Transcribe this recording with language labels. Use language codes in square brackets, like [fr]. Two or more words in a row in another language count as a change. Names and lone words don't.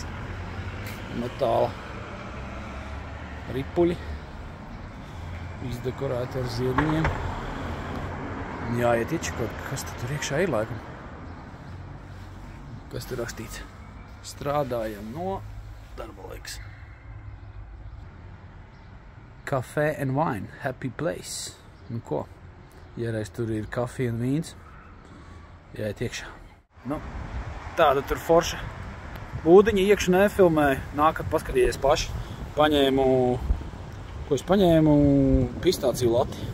[lv] Metāla ripuļi, izdekorēti ar ziediņiem. Jāiet iečikot, kas tur iekšā ir laikam. Kas tur rakstīts? Strādājam no darba laiks. [en] Cafe and wine, happy place. [lv] Nu ko? Ja reiz tur ir kafija un vīns, jāiet iekšā. Nu, tāda tur forša. Ūdeņi iekšu nefilmēju, nākat paskatīties paši. Ko es paņēmu? Pistāciju lati.